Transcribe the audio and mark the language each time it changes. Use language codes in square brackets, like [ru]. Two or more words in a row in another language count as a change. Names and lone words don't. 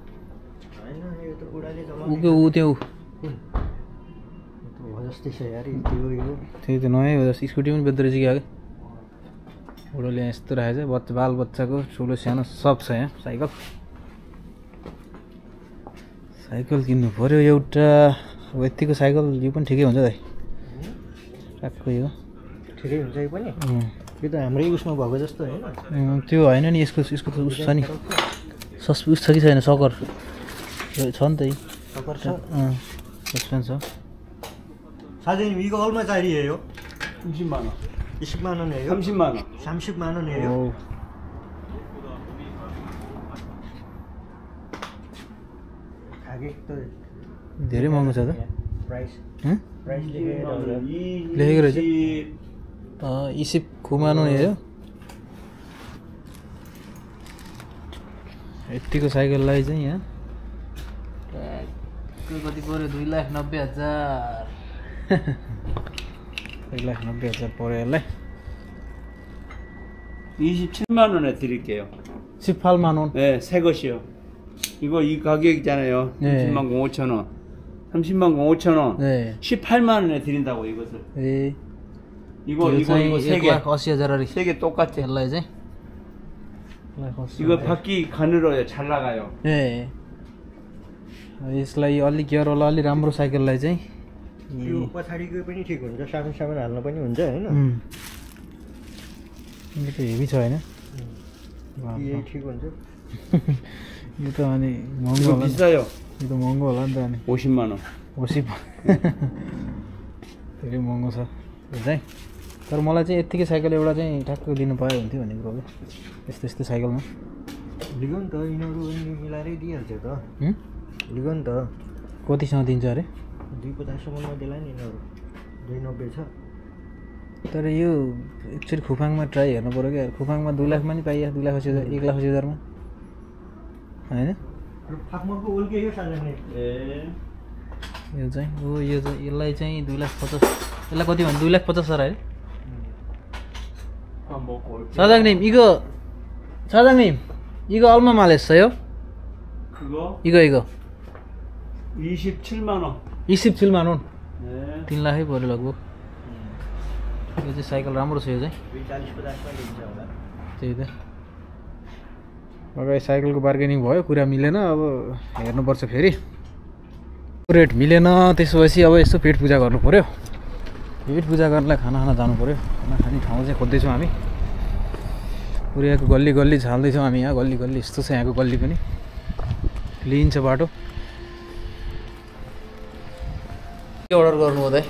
[ne] ऊ त्यो त्यही त नयाँ हो जस्तो स्कुटी पनि बेच्दो रहेछ क्या बुढोले यहाँ यस्तो राखेछ बाल बच्चाको ठुलो सानो सब छ यहाँ साइकल किन्नु पऱ्यो एउटा अब यतिको साइकल यो पनि ठिकै हुन्छ दाइ ट्याक्क यो ठिकै हुन्छ यो पनि यो त हाम्रै उसमा भएको जस्तो हैन त्यो हैन नि यसको त उस छ नि उस छ कि छैन सकर छ नि त सकर छ सस्पेन्स छ [ko] 사장님 이거 얼마짜리예요? 30만 원. 20만 원이에요? 30만 원. 30만 원이에요? 오. 가격도 [ne] धेरै महँगो छ त प्राइस [ko] 응? [ne] प्राइस लेखेर लेखेको रहेछ [ko] 29만 원이에요? [ne] यतिको साइकललाई चाहिँ यहाँ कति पऱ्यो 2,90,000 2,90,000 पऱ्यो यसलाई [ko] 27만 원에 드릴게요. 18만 원. 네, 새 것이요. 이거 이 가격이잖아요. 네. 30만 5천 원. 30만 5천 원. 네. 18만 원에 드린다고 이것을. [ne] ए [ko] 이거 세 개. 1,80,000 세 개 똑같아. [ne] यसलाई चाहिँ [ko] 이거 바퀴 가늘어요. 잘 나가요. [ne] ए यसलाई अलि गियरवाला अलि राम्रो साइकललाई चाहिँ यो पछाडिको पनि ठिक हुन्छ सामान सामान हाल्न पनि हुन्छ हैन यो त हेभी छ हैन यही ठिक हुन्छ यो त अनि महँगो [ko] 이거 [ne] होला नि [ko] 비싸요. [ne] यो त महँगो होला नि त अनि [ko] 50만 원. [ne] 80 धेरै महँगो छ यो चाहिँ तर मलाई चाहिँ यतिकै साइकल एउटा चाहिँ ठ्याक्क लिनु पाए हुन्थ्यो भन्ने कुरो हो यस्तो यस्तो साइकलमा लिगो नि त यिनीहरू पनि मिलाएरै दिइहाल्छ त लिगो नि त कतिसँग दिन्छ अरे 250 सम्ममा दिला नि यिनीहरू 290 छ तर यो एक्चुअली खुफाङमा ट्राई हेर्नु पऱ्यो क्या खुफाङमा 2 लाखमा नि पाइया 2,80,000 1,80,000 मा हैन फाकमको उल्के यो साजनले यो चाहिँ हो यो चाहिँ यसलाई चाहिँ 2,50,000 यसलाई कति भन्नु 2,50,000 है [ko] 사장님 이거 얼마 말했어요? 이거 27만 원. 27만 원 네. [ne] 3 लाखै पर्यो लगभग यो चाहिँ साइकल राम्रो छ यो चाहिँ 40-50 मा दिन्छ होला त्यही त अगाडि साइकलको बार्गेनिङ भयो कुरा मिलेन अब हेर्नुपर्छ फेरि रेट मिलेन त्यसपछि अब यसो पेट पूजा गर्नु पर्यो पेट पूजा गर्नलाई खाना जानु पर्यो खाना खाने ठाउँ चाहिँ खोज्दैछौँ हामी पुऱ्याएको गल्ली गल्ली झाल्दैछौँ हामी यहाँ गल्ली गल्ली यस्तो छ यहाँको गल्ली पनि क्लिन छ बाटो के अर्डर गर्नु हो दाइ